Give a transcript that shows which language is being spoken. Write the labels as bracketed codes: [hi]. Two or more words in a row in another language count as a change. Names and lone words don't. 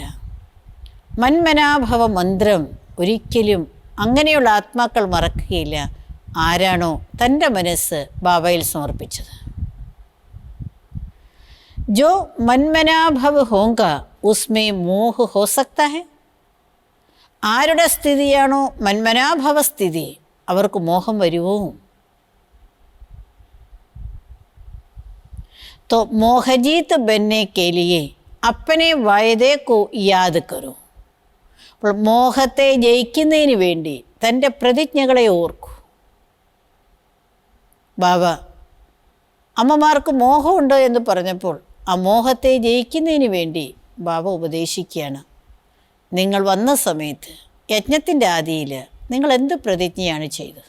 [ml] മന്മനാഭവ മന്ത്രം ഒരിക്കലും അങ്ങനെയുള്ള ആത്മാക്കൾ മറക്കുകയില്ല ആരാണോ തൻ്റെ മനസ്സ് ബാബയിൽ സമർപ്പിച്ചത്. [hi] जो मन्मनाभव होंगे उसमें मोह हो सकता है. [ml] ആരുടെ സ്ഥിതിയാണോ മന്മനാഭവ സ്ഥിതി അവർക്ക് മോഹം വരുമോ. [hi] तो मोहजीत बनने के लिए अपने वायदे को याद करो. [ml] അപ്പോൾ മോഹത്തെ ജയിക്കുന്നതിന് വേണ്ടി തൻ്റെ പ്രതിജ്ഞകളെ ഓർക്കൂ. ബാബ അമ്മമാർക്ക് മോഹമുണ്ട് എന്ന് പറഞ്ഞപ്പോൾ ആ മോഹത്തെ ജയിക്കുന്നതിന് വേണ്ടി ബാബ ഉപദേശിക്കുകയാണ്. നിങ്ങൾ വന്ന സമയത്ത് യജ്ഞത്തിൻ്റെ ആദിയിൽ നിങ്ങൾ എന്ത് പ്രതിജ്ഞയാണ് ചെയ്തത്?